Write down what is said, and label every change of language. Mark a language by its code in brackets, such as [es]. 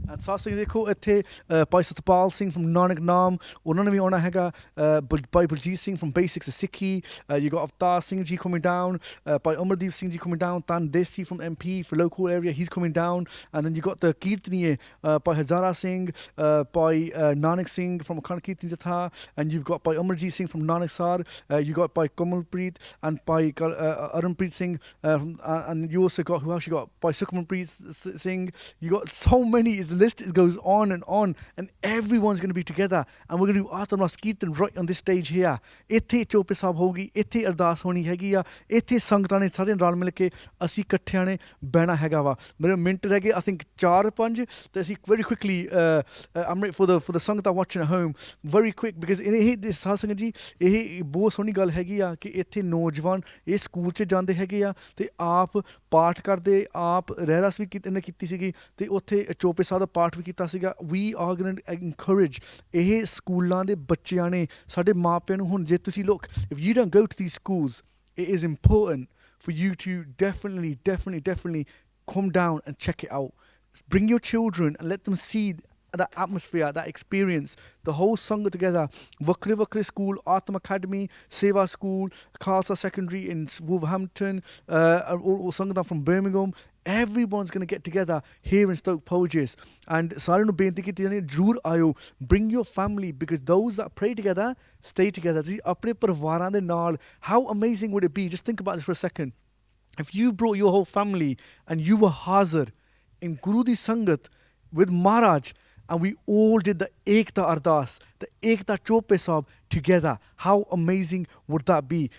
[en] And [pa] ਸਾਧ ਸੰਗਤ ਦੇਖੋ ਇੱਥੇ [en] Bhai Satpal Singh from Nanak Naam [pa] ਉਹਨਾਂ ਨੇ ਵੀ ਆਉਣਾ ਹੈਗਾ, [en] Bhai Baljit Singh from Basics of Sikhi, you got Avtar Singh ji coming down, Bhai Amardeep Singh ji coming down, Tan Desi from MP for local area, he's coming down, and then you got the Kirtaniye, Bhai Hazara Singh, Bhai Nanak Singh from Akhand Kirtan Jatha, and you've got Bhai Amarjeet Singh from Nanaksar, you got Bhai Kamalpreet and Bhai Arunpreet Singh, and you also got, who else you got? by Sukhmanpreet Singh. You got so many. The list goes on, and everyone's going to be together. And we're going to do Atharmas Kirtan right on this stage here. [pa] ਇੱਥੇ ਚੋਪੇ ਸਾਹਿਬ ਹੋਗੀ, ਇੱਥੇ ਅਰਦਾਸ ਹੋਣੀ ਹੈਗੀ ਆ, ਇੱਥੇ ਸੰਗਤਾਂ ਨੇ ਸਾਰੇ ਰਲ ਮਿਲ ਕੇ ਅਸੀਂ ਇਕੱਠਿਆਂ ਨੇ ਬਹਿਣਾ ਹੈਗਾ ਵਾ. ਮੇਰੇ ਮਿੰਟ ਰਹਿ ਗਏ, [en] I think 4-5 [pa] ਤੇ ਅਸੀਂ [en] very quickly I'm ready for the [pa] ਸੰਗਤਾਂ [en] watching at home very quick because [pa] ਇਹ ਸਾਧ ਸੰਗਤ ਜੀ ਇਹ ਬਹੁਤ ਸੋਹਣੀ ਗੱਲ ਹੈਗੀ ਆ ਕਿ ਇੱਥੇ ਨੌਜਵਾਨ ਇਹ ਸਕੂਲ 'ਚ ਜਾਂਦੇ ਹੈਗੇ ਆ ਤੇ ਆਪ ਪਾਠ ਕਰਦੇ, ਆਪ ਰਹਿਰਾਸ ਵੀ ਇਹਨੇ ਕੀਤੀ ਸੀਗੀ ਤੇ ਉੱਥੇ ਚੋਪੇ ਸਾਹਿਬ ਦਾ ਪਾਠ ਵੀ ਕੀਤਾ ਸੀਗਾ. [en] We are going to encourage [pa] ਇਹ ਸਕੂਲਾਂ ਦੇ ਬੱਚਿਆਂ ਨੇ ਸਾਡੇ ਮਾਪਿਆਂ ਨੂੰ ਹੁਣ ਜੇ ਤੁਸੀਂ [en] look, if you don't go to these schools, it is important for you to definitely come down and check it out. Bring your children and let them see that atmosphere, that experience, the whole Sangha together. Vakre School, Atam Academy, Seva School, Khalsa Secondary in Wolverhampton, all Sangha from Birmingham. Everyone's going to get together here in Stoke Poges. [pa] And सारे ਨੂੰ ਬੇਨਤੀ ਕੀਤੀ ਜਾਂਦੀ ਹੈ ਜ਼ਰੂਰ ਆਇਓ. [en] Bring your family because those that pray together stay together. [pa] ਤੁਸੀਂ ਆਪਣੇ ਪਰਿਵਾਰਾਂ ਦੇ ਨਾਲ, [en] how amazing would it be? Just think about this for a second. If you brought your whole family and you were Hazir in Guru Di Sangat with Maharaj and we all did the Ekta Ardas, the Ekta Chope Sahib together, how amazing would that be?